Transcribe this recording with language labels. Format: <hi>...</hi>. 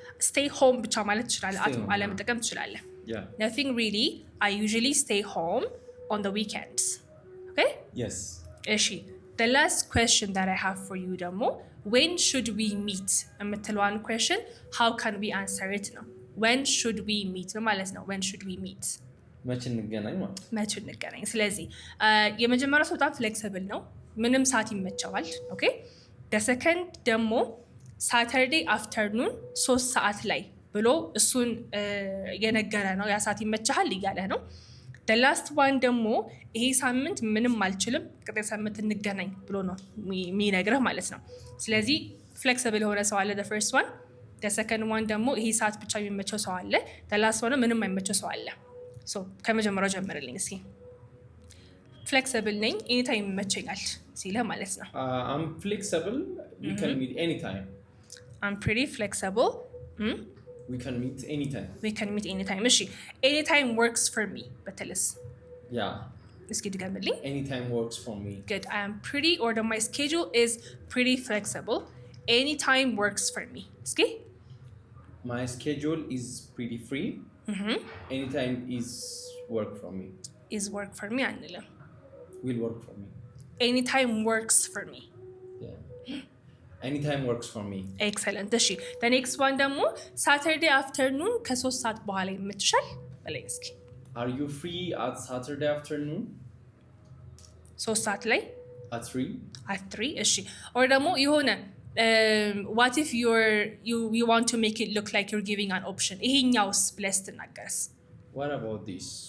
<en>stay home</en> <am>ብቻ ማለት ትችላለህ አለመጠቀም ትችላለህ</am> <en>yeah nothing really I usually stay home on the weekends okay yes እሺ the last question that I have for you ደግሞ when should we meet</en> <am>የምትለዋን</am> <en>question how can we answer it ነው when should we meet</en> <am>ማለት ነው</am> <en>when should we meet</en> <am>መቼ እንገናኝ ማለት መቼ እንገናኝ ስለዚህ የመጀመሪያው ሰው በጣም flexible ነው ምንም ሰዓት ይመቸዋል ኦኬ</am> <en>the second</en> <am>ደግሞ ሳተርዴይ አፍተርኑን 3 ሰዓት ላይ ብሎ እሱን የነገረ ነው ያ ሰዓት ይመቻል እያለ ነው</am> <en>the last one</en> <am>ደግሞ ይሄ ሳምንት ምንም አልችልም ቀጣይ ሳምንት እንገናኝ ብሎ ነው የሚነግርህ ማለት ነው ስለዚህ flexible የሆነ ሰው አለ</am> <en>the first one the second one</en> <am>ደግሞ ይሄ ሰዓት ብቻ የሚመቸው ሰው አለ the last one ምንም አይመቸው ሰው አለ so ከመጀመሪያው ጀምርልኝ እስኪ flexible ነኝ anytime ይመቸኛል ሲለ ማለት ነው</am> <en>I'm flexible we can meet anytime I'm pretty flexible we can meet anytime እሺ anytime works for me በተለስ yeah</en> <am>እስኪ ድገምልኝ</am> <en>anytime works for me good I am pretty or my schedule is pretty flexible anytime works for me እስኪ my schedule is pretty free anytime is work for me</en> <am>አንልም</am> <en>will work for me anytime works for me yeah anytime works for me</en> <am>excellent እሺ</am> <en>the next one</en> <am>ደግሞ</am> <en>saturday afternoon</en> <am>ከ3 ሰዓት በኋላ ይመችሻል በላይ እስኪ</am> <en>are you free at saturday afternoon</en> <am>3 ሰዓት ላይ</am> <en>at 3 እሺ or ደግሞ የሆነ what if you want to make it look like you're giving an option</en> <am>ይሄኛውስ ብለስ ትናገርስ</am> <en>what about this</en>